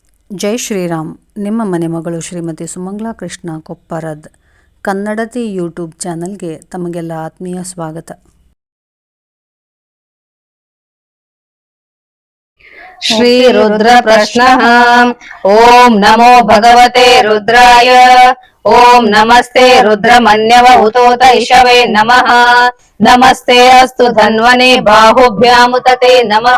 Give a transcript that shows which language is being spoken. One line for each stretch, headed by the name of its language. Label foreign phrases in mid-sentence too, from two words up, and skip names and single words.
Kannada: ಜೈ ಶ್ರೀರಾಮ್. ನಿಮ್ಮ ಮನೆ ಮಗಳು ಶ್ರೀಮತಿ ಸುಮಂಗ್ಲಾ ಕೃಷ್ಣ ಕೊಪ್ಪರದ್ ಕನ್ನಡತಿ ಯೂಟ್ಯೂಬ್ ಚಾನಲ್ಗೆ ತಮಗೆಲ್ಲ ಆತ್ಮೀಯ ಸ್ವಾಗತ.
Sanskrit: श्री रुद्र प्रश्नः। ओम नमो भगवते रुद्राय। ओम नमस्ते रुद्रमन्यव उतोत इषवे नमः। नमस्ते अस्तु धन्वने बाहुभ्यामुतते नमः।